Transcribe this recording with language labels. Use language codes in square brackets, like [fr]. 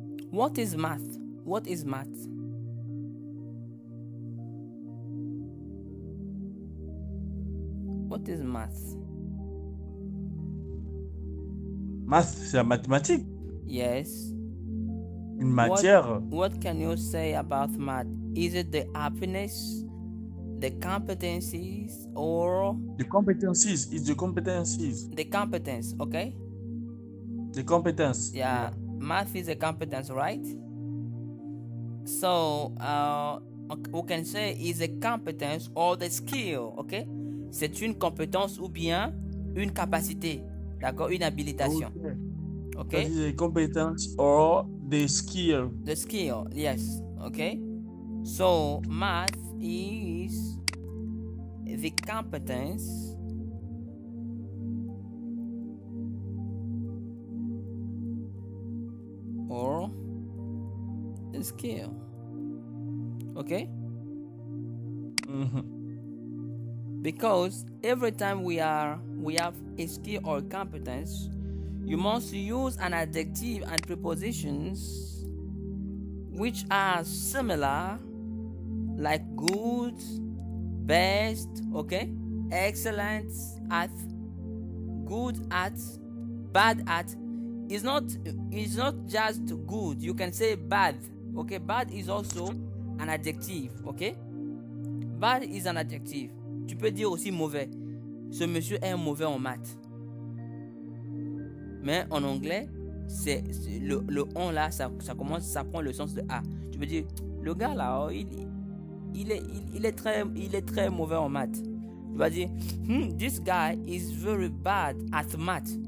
[en] What is math? What is math? What is math? [fr] Math, c'est la mathématique. [en] Yes. [fr] Une matière. [en] What can you say about math? Is it the happiness, the competencies, or the competencies? It's the competencies. The competence, okay? The competence. Yeah. Math is a competence, right? So, we can say is a competence or the skill, okay? [fr] C'est une compétence ou bien une capacité, d'accord? Une habilitation. Okay? [en] That is a competence or the skill. The skill, yes, okay? So, math is the competence or the skill. Okay? Because every time we have a skill or competence, you must use an adjective and prepositions which are similar, like good, best, okay, excellent at, good at, bad at. It's not just good. You can say bad. Okay, bad is also an adjective. Okay, bad is an adjective. [fr] Tu peux dire aussi mauvais. Ce monsieur est mauvais en maths. Mais en anglais, c'est le on là, ça prend le sens de A. Tu peux dire le gars là, oh, il est très mauvais en maths. [en] Tu vas dire this guy is very bad at math.